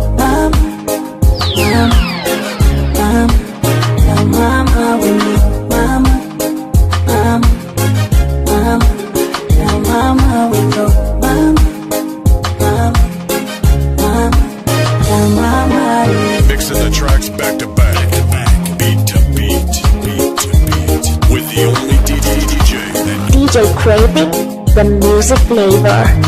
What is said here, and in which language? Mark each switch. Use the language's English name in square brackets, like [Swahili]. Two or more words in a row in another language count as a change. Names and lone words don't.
[Swahili] Mama, mama, mama, ya mama wendo. Mama, mama. Mama, ya mama, we go. Mama, mama, mama, ya mama, [English] we Mixing the tracks back to back, beat to beat, beat to beat, with the only D J that D J Craving, the music flavor.